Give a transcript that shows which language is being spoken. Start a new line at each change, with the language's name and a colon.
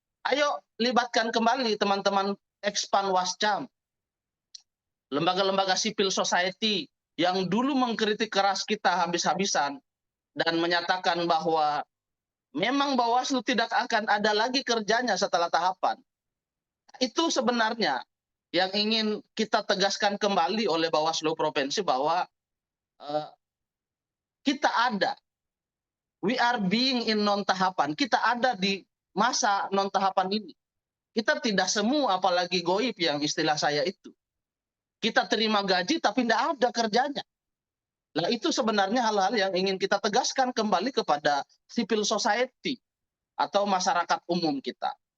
Indonesian: Ayo libatkan kembali teman-teman Ekspan Wascam, lembaga-lembaga sipil society yang dulu mengkritik keras kita habis-habisan dan menyatakan bahwa memang Bawaslu tidak akan ada lagi kerjanya setelah tahapan. Itu sebenarnya yang ingin kita tegaskan kembali oleh Bawaslu Provinsi bahwa kita ada.
English: We are being in non tahapan.
Indonesian: Kita ada di masa non tahapan ini. Kita tidak semua, apalagi goib yang istilah saya itu. Kita terima gaji tapi tidak ada kerjanya. Nah, itu sebenarnya hal-hal yang ingin kita tegaskan kembali kepada civil society atau masyarakat umum kita.